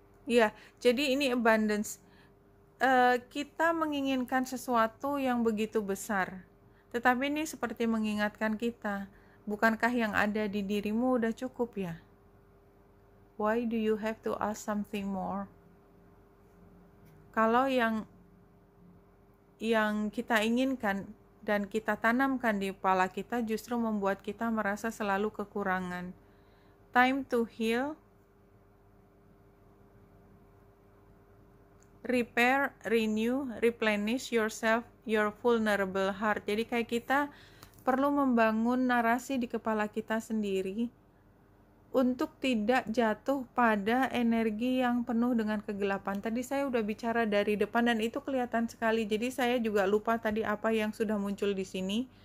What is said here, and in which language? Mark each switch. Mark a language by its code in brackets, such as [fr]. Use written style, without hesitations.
[id] Ya, jadi ini abundance. Kita menginginkan sesuatu yang begitu besar. Tetapi ini seperti mengingatkan kita, bukankah yang ada di dirimu udah cukup ya? [en] Why do you have to ask something more? [id] Kalau yang kita inginkan dan kita tanamkan di kepala kita justru membuat kita merasa selalu kekurangan. [en] Time to heal, repair, renew, replenish yourself, your vulnerable heart. [id] Jadi kayak kita perlu membangun narasi di kepala kita sendiri untuk tidak jatuh pada energi yang penuh dengan kegelapan. Tadi saya udah bicara dari depan dan itu kelihatan sekali. Jadi saya juga lupa tadi apa yang sudah muncul di sini.